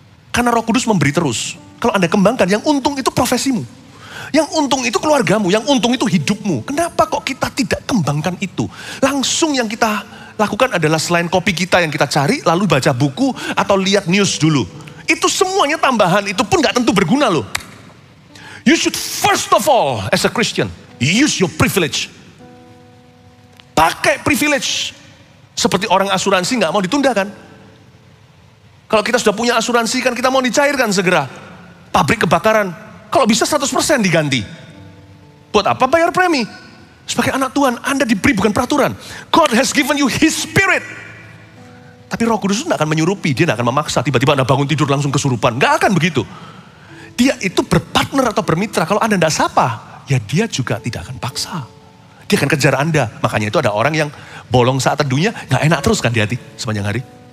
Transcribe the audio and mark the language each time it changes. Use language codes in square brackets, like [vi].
[id] Karena Roh Kudus memberi terus. Kalau Anda kembangkan, yang untung itu profesimu. Yang untung itu keluargamu, yang untung itu hidupmu. Kenapa kok kita tidak kembangkan itu? Langsung yang kita lakukan adalah selain kopi kita yang kita cari, lalu baca buku atau lihat news dulu. Itu semuanya tambahan, itu pun gak tentu berguna loh. [en] You should first of all, as a Christian, use your privilege. [id] Pakai privilege. Seperti orang asuransi gak mau ditunda kan. Kalau kita sudah punya asuransi kan kita mau dicairkan segera. Pabrik kebakaran, kalau bisa 100% diganti. Buat apa bayar premi? Sebagai anak Tuhan, Anda diberi bukan peraturan. [en] God has given you His Spirit. [id] Tapi Roh Kudus itu tidak akan menyurupi, dia tidak akan memaksa. Tiba-tiba Anda bangun tidur langsung kesurupan. Nggak akan begitu. Dia itu berpartner atau bermitra. Kalau Anda tidak sapa, ya dia juga tidak akan paksa. Dia akan kejar Anda. Makanya itu ada orang yang bolong saat teduhnya, nggak enak terus kan di hati sepanjang hari.